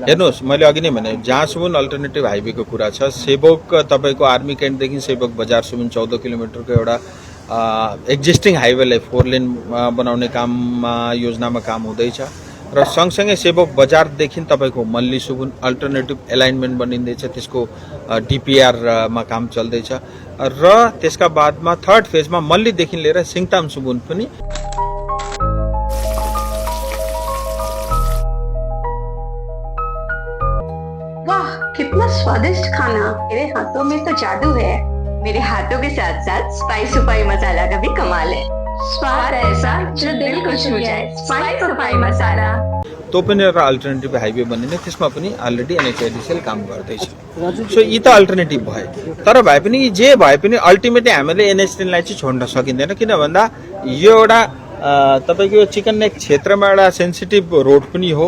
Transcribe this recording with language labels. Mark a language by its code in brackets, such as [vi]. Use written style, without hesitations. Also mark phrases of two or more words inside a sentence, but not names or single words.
[ne] हेर्नुस्, मैले अघि नै भने जहाँसम्म अल्टरनेटिभ हाइवेको कुरा छ, सेवक तपाईको आर्मी क्याम्पदेखि सेवक बजारसम्म 14 किलोमिटरको एउटा एक्जिस्टिङ हाइवेलाई 4 लेन बनाउने काममा योजनामा काम हुँदैछ र सँगसँगै सेवक बजारदेखि तपाईको मल्ली सुबुन [en] alternative alignment [ne] बनिँदैछ, त्यसको DPR मा काम चल्दैछ र त्यसका बादमा थर्ड फेजमा मल्लीदेखि लिएर सिङताम सुबुन पनि। [hi] वाह, कितना स्वादिष्ट खाना। मेरे हाथों में तो जादू है। मेरे हाथों के साथ साथ स्पाइस सुपारी मसाला का भी कमाल है। स्वाद ऐसा जो दिल को छू जाए। स्पाइस सुपारी मसाला [ne] तो पनि एउटा [en] alternative highway [ne] बनिने, त्यसमा पनि अलरेडी NHIDCL काम गर्दैछ। सो यी त अल्टरनेटिभ भए, तर भए पनि जे भए पनि अल्टिमेटली हामीले NH10 लाई चाहिँ छोड्न सकिँदैन। किन भन्दा यो एउटा तपाईको [en] chicken neck [ne] क्षेत्रमा एउटा [en] sensitive road [ne] पनि हो।